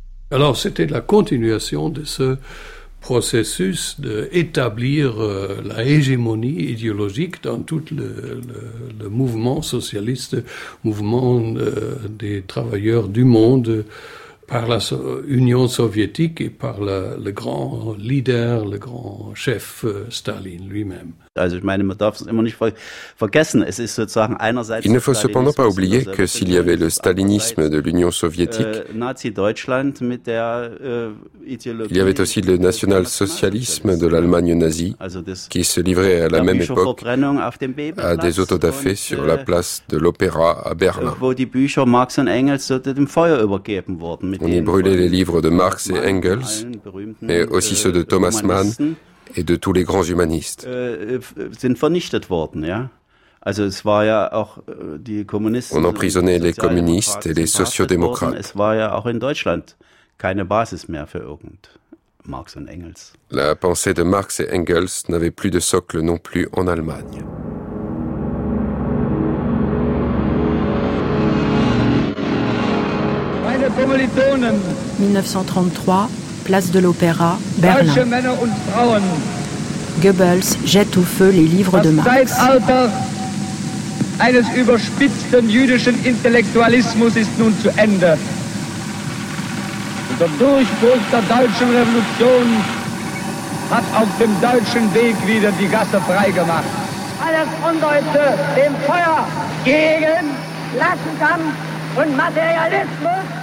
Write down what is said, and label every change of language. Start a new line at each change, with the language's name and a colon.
French: Alors, c'était la continuation de ce processus d'établir la hégémonie idéologique dans tout le mouvement socialiste, mouvement des travailleurs du monde, par la Union soviétique et par le grand leader, le grand chef Staline lui-même.
German: Also ich meine, man darf es immer nicht vergessen. Es ist sozusagen einerseits.
French: Il ne faut cependant pas oublier que s'il y avait le stalinisme de l'Union soviétique,
German: Nazi-Deutschland mit der
French: il y avait aussi le national-socialisme de l'Allemagne nazie, qui se livrait à la même époque à des autodafés sur la place de l'Opéra à Berlin.
German: Wo die Bücher Marx und Engels dem Feuer übergeben wurden.
French: On y brûlait les livres de Marx et Engels, mais aussi ceux de Thomas Mann et de tous les grands humanistes.
German: Sind vernichtet worden, ja. Also es war ja auch die Kommunisten.
French: On emprisonnait les communistes et les sociodémocrates.
German: Es war ja auch in Deutschland keine Basis mehr für irgend Marx und Engels.
French: La pensée de Marx et Engels n'avait plus de socle non plus en Allemagne. 1933, place de l'Opéra, Berlin. Goebbels jette au feu les livres de Marx.
German: Eines überspitzten jüdischen Intellektualismus ist nun zu Ende. Und der Durchbruch der deutschen Revolution hat auf dem deutschen Weg wieder die Gasse freigemacht. Alles Undeutsche dem Feuer gegen Klassenkampf und Materialismus.